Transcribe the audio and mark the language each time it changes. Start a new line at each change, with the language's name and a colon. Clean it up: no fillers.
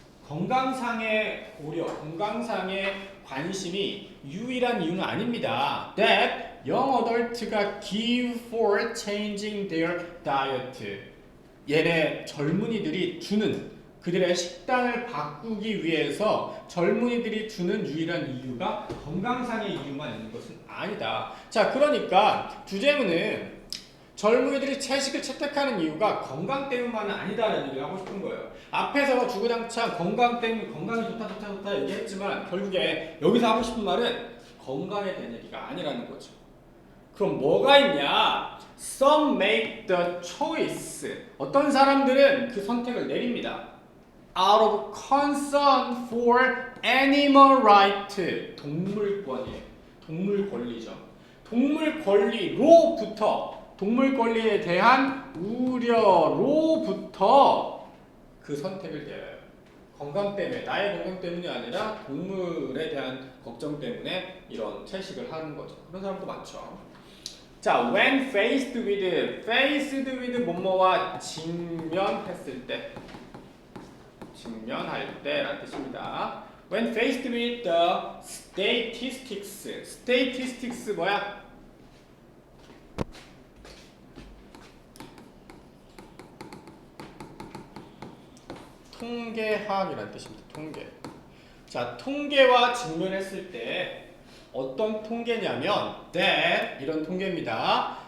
Korean: 건강상의 고려, 건강상의 관심이 유일한 이유는 아닙니다.
English: That young adult
Korean: 가
English: give for changing their diet.
Korean: 얘네 젊은이들이 주는 그들의 식단을 바꾸기 위해서 젊은이들이 주는 유일한 이유가 건강상의 이유만 있는 것은 아니다. 자, 그러니까 주제문은 젊은이들이 채식을 채택하는 이유가 건강 때문만은 아니다라는 얘기를 하고 싶은 거예요. 앞에서 주구장창 건강 때문에 건강이 좋다 얘기했지만 결국에 여기서 하고 싶은 말은 건강에 대한 얘기가 아니라는 거죠. 그럼 뭐가 있냐?
English: Some make the choice.
Korean: 어떤 사람들은 그 선택을 내립니다.
English: Out of concern for animal right.
Korean: 동물권이에요. 동물 권리죠. 동물 권리로부터 동물 권리에 대한 우려로부터 그 선택을 내려요. 건강 때문에, 나의 건강 때문이 아니라 동물에 대한 걱정 때문에 이런 채식을 하는 거죠. 그런 사람도 많죠. 자,
English: when faced with
Korean: 뭐뭐와 직면했을 때 직면할 때라는 뜻입니다.
English: When faced with the statistics.
Korean: statistics 뭐야? 통계학이라는 뜻입니다. 통계. 자, 통계와 직면했을 때 어떤 통계냐면 that 이런 통계입니다.